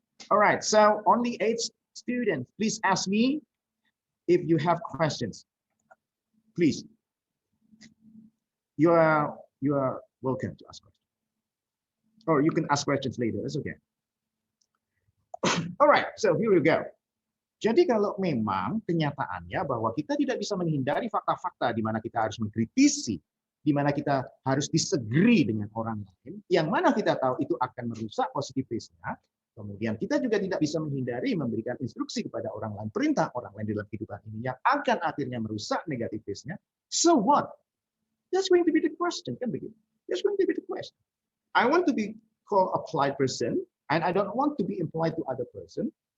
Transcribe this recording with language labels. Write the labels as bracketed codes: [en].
[en] All right, so only 8 students. Please ask me if you have questions. Please. You are welcome to ask questions. Or you can ask questions later. That's okay. All right, so here we go. [id] Jadi kalau memang kenyataannya bahwa kita tidak bisa menghindari fakta-fakta di mana kita harus mengkritisi, di mana kita harus disagree dengan orang lain, yang mana kita tahu itu akan merusak positivisnya, kemudian kita juga tidak bisa menghindari memberikan instruksi kepada orang lain, perintah orang lain dalam kehidupan ini yang akan akhirnya merusak negativisnya. [en] So what? That's going to be the question, [id] kan begitu? [en] That's going to be the question. I want to be called a polite person, and I don't want to be impolite to other person.